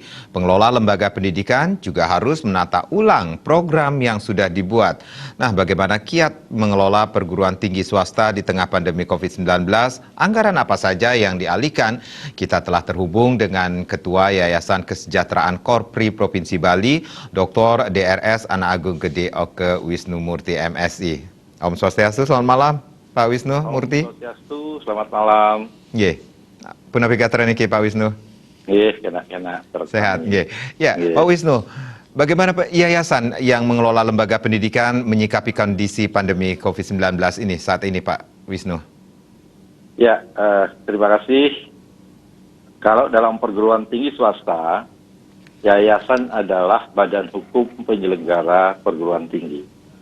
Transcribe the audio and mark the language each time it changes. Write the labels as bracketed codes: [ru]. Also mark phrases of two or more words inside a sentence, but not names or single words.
[id] Pengelola lembaga pendidikan juga harus menata ulang program yang sudah dibuat. Nah, bagaimana kiat mengelola perguruan tinggi swasta di tengah pandemi COVID-19? Anggaran apa saja yang dialihkan? Kita telah terhubung dengan Ketua Yayasan Kesejahteraan Korpri Provinsi Bali, Dr. DRS Anak Agung Gede Oke Wisnu Murti MSI. [ban] Om Swastiastu, [id] selamat malam Pak Wisnu Murti. [ban] Om Swastiastu, [id] selamat malam. [ban] Nggih. Punapika niki Pak Wisnu. Nggih, kena. [id] Sehat, nggih. Ya, Pak Wisnu, bagaimana yayasan yang mengelola lembaga pendidikan menyikapi kondisi pandemi COVID-19 ini saat ini, Pak Wisnu? Ya, terima kasih. Kalau dalam perguruan tinggi swasta, yayasan adalah badan hukum penyelenggara perguruan tinggi.